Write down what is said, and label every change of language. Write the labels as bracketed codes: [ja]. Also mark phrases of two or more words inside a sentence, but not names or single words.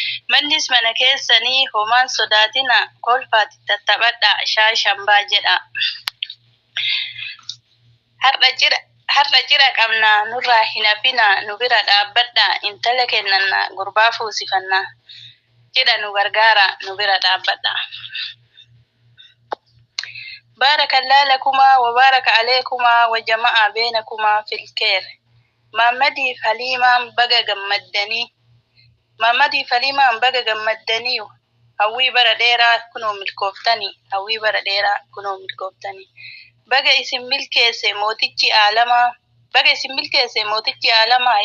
[om] Mannis mana keessanii homaan sodaatina kolfaatti tattaphadhaa shaa shambaa jedha. Har'a jira, har'a jira qabnaa nurraa hin hafina nu bira dhaabbadhaa intala kennannaa gurbaa fuusifannaa. Jedha nu gargaara nu bira dhaabbadhaa. [ar] بارك الله لكما وبارك عليكما وجمع بينكما في الخير. [om] Maammadii fi Haliimaan baga gammaddanii. Maammadii fi Haliimaan baga gammaddanii. Hawwii bara dheeraa kunoo milkooftanii. Hawwii bara dheeraa kunoo milkooftanii. Baga isin milkeesse mootichi aalamaa. Baga isin milkeesse mootichi aalamaa.